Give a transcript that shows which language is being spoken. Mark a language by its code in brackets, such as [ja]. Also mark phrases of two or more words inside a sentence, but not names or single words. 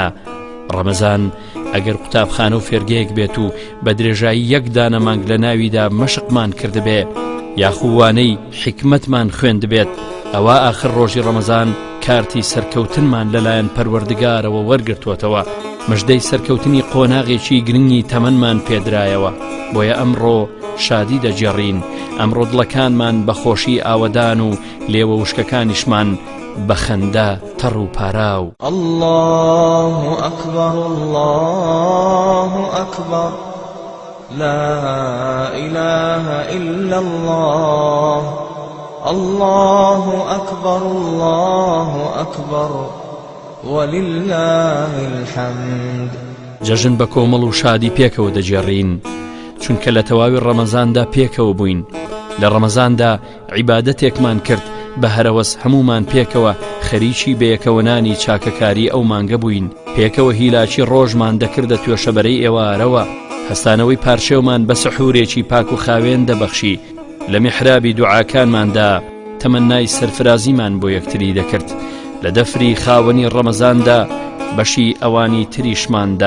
[ckb] ڕەمەزان ئەگەر قوتابخانە و فێرگەیەک بێت و بە درێژایی یەک دانە مانگ لە ناویدا مەشقمان کردبێ، یاخووانەی حکمتمان خوێندبێت، ئەوە ئاخر ڕۆژی ڕەمەزان کارتی سەرکەوتنمان لەلایەن پەروەردگارەوە وەرگرتووەتەوە، مژدەی سەرکەوتنی قۆناغێکی گرنگی تەمەنمان پێدرایەوە. بۆیە ئەمڕۆ شادی دەجێڕین، ئەمڕۆ دڵەکانمان بە خۆشی ئاوەدان و لێوە وشکەکانیشمان بە خەندە تەڕ و پاراو. [ar] الله أكبر الله أكبر لا إله إلا الله الله أكبر الله أكبر ولله الحمد. [ckb] جەژن بە کۆمەڵ و شادی پێکەوە دەجێڕین، چونکە لە تەواوی ڕەمەزاندا پێکەوە بووین. لە ڕەمەزاندا عیبادەتێکمان کرد بە هەرەوەس هەمومان پێکەوە خەریکی بەیەکەوەنانی چاکەکاری ئەو مانگە بووین، پێکەوە هیلاکی ڕۆژمان دەکردە توێشەبەرەی ئێوارەوە، هەستانەوەی پارچێومان بە سەحوورێکی پاک و خاوێن دەبەخشی، لە میحرابی دوعاکانماندا تەمەنای سەرفرازیمان بۆ یەکتری دەکرد، لە دەفری خاوەنی ڕەمەزاندا بەشی ئەوانی تریشماندا.